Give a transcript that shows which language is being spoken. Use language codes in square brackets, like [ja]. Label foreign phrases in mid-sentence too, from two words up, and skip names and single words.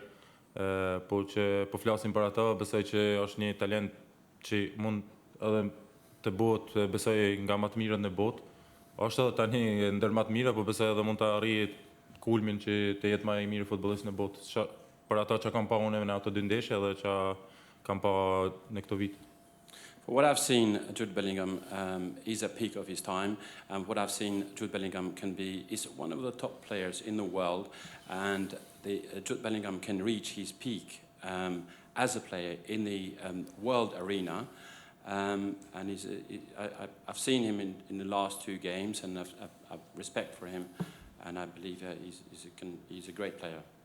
[sq] Po që po flasim për ato, besoj që është një talent që mund edhe të bëhet, besoj nga më të mirët në botë. Është edhe tani ndër më të mirë, po besoj edhe mund të arrijë kulmin që të jetë më i miri futbollist në botë. Për ato që kam pa unë në ato dy ndeshje dhe që kam pa në këto vit. [en] For what I've seen, Jude Bellingham is at peak of his time, and what I've seen, Jude Bellingham is one of the top players in the world, and Jude Bellingham can reach his peak as a player in the world arena, and I've seen him in the last two games, and I've respect for him, and I believe he's a great player.